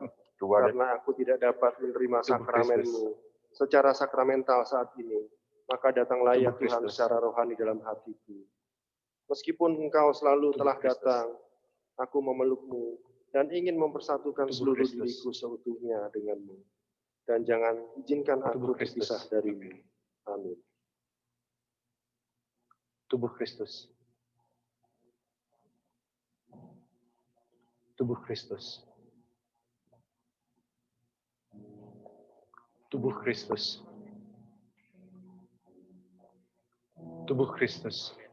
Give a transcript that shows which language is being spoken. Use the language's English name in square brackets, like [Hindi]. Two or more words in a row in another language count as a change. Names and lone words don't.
[Indonesian] Karena aku tidak dapat menerima sakramenmu secara sakramental saat ini, maka datanglah ya Tuhan secara rohani dalam hatiku. Meskipun Engkau selalu telah datang, aku memelukmu dan ingin mempersatukan seluruh diriku seutuhnya denganmu. Dan jangan izinkan aku terpisah darimu. Amin. Tubuh Kristus. Tubuh Kristus. Tubuh Kristus. Tubuh Kristus.